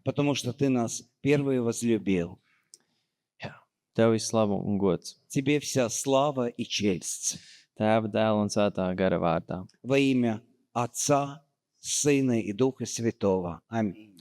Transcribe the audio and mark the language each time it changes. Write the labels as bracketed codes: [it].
[ru] потому что Ты нас первый возлюбил. [lv] Tev ir slava un gods. [ru] Тебе вся слава и честь. [lv] Tēva, Dēla un Svētā gara vārdā. [ru] Во имя Отца, Сына и Духа Святого. Аминь.